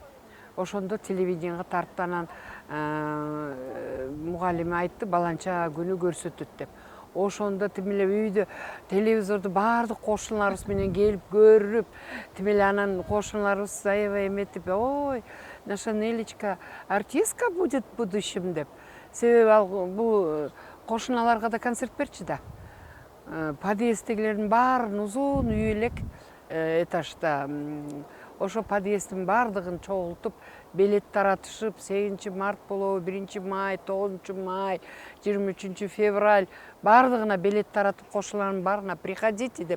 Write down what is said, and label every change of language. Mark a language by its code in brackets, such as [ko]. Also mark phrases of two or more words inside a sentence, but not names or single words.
[ky] Ошондо телевиденияга тартты, анан мугалими айтты, баланча күнү көрсөтөт деп. Ошондо тимеле үйдө телевизорду баардык кошуналарыбыз менен келип көрүп, тимеле анан кошуналарыбыз аябай эметип, ой, [ru] наша Нелечка артистка будет в будущем деп. [ky] Себеби ал бул кошуналарга да концерт берчү да. Подъезддегилердин баарын узун үй элек этажда. Ошо подъезддин баардыгын чогултуп, билет таратышып, 8-март болобу, 1-май, 9-май, 23-февраль баардыгына билет таратып, кошуналардын баарына приходите деп.